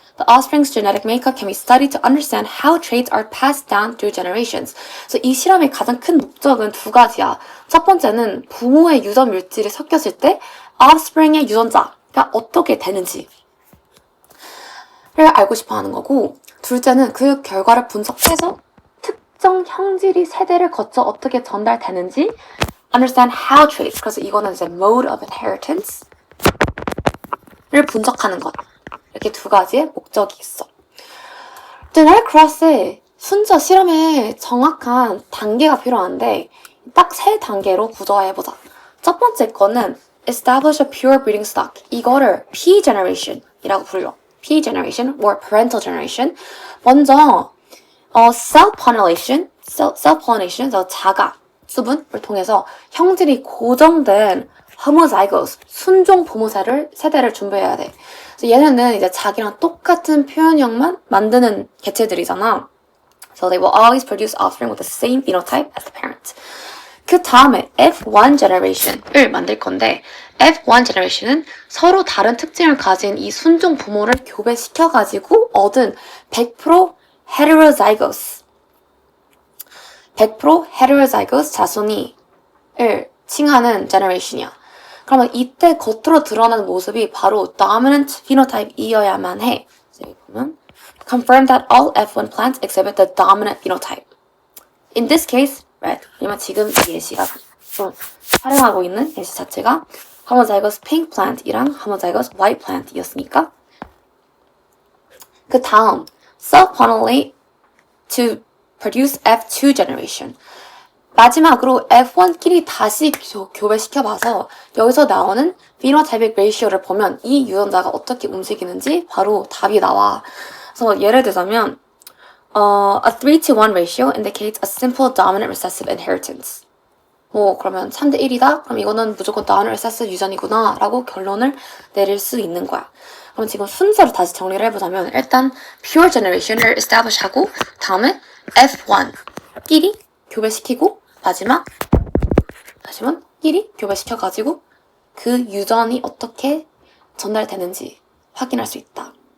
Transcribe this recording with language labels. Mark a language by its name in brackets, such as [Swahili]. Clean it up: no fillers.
[English] The offspring's genetic makeup can be studied to understand how traits are passed down through generations. [Korean] 그래서 이 실험의 가장 큰 목적은 두 가지야. 첫 번째는 부모의 유전 물질이 섞였을 때 offspring의 유전자가 어떻게 되는지를 알고 싶어 하는 거고 둘째는 그 결과를 분석해서 특정 형질이 세대를 거쳐 어떻게 전달되는지 [English] understand how traits. [Korean] 그래서 이거는 이제 mode of inheritance를 분석하는 것. 이렇게 두 가지의 목적이 있어. genetic cross의 순서 실험에 정확한 단계가 필요한데 딱 세 단계로 구조화해보자. [English] 첫 번째 거는 establish a pure breeding stock. [Korean] 이거를 P-generation이라고 불러. P-generation or parental generation. 먼저 self-pollination, self-pollination, 자가 수분을 통해서 형질이 고정된 homozygous, 순종 부모 세대를 준비해야 돼. 그래서 얘네는 이제 자기랑 똑같은 표현형만 만드는 개체들이잖아. [English] So they will always produce offspring with the same phenotype as the parent. [Korean] 그 다음에 F1 generation을 만들 건데 F1 generation은 서로 다른 특징을 가진 이 순종 부모를 교배시켜가지고 얻은 100% heterozygous 100% heterozygous 자손이를 칭하는 generation이야. 그러면 이때 겉으로 드러나는 모습이 바로 dominant phenotype이어야만 해. 여기 보면 [English] confirm that all F1 plants exhibit the dominant phenotype. In this case, right? [Korean] 왜냐면 지금 이 예시가 좀 활용하고 있는 예시 자체가 homozygous pink plant이랑 homozygous white plant이었으니까 그 다음 [English] self-pollinate to produce F2 generation. [Korean] 마지막으로 F1끼리 다시 교배시켜봐서 여기서 나오는 phenotypic ratio를 보면 이 유전자가 어떻게 움직이는지 바로 답이 나와. 그래서 예를 들자면 [English] a 3:1 ratio indicates a simple dominant recessive inheritance. [Korean] 뭐 그러면 3:1이다? 그럼 이거는 무조건 dominant recessive 유전이구나 라고 결론을 내릴 수 있는 거야. 그럼 지금 순서를 다시 정리를 해보자면 일단 pure generation을 establish 하고 다음에 F1끼리 교배시키고 마지막 끼리 교배시켜가지고 그 유전이 어떻게 전달되는지 확인할 수 있다.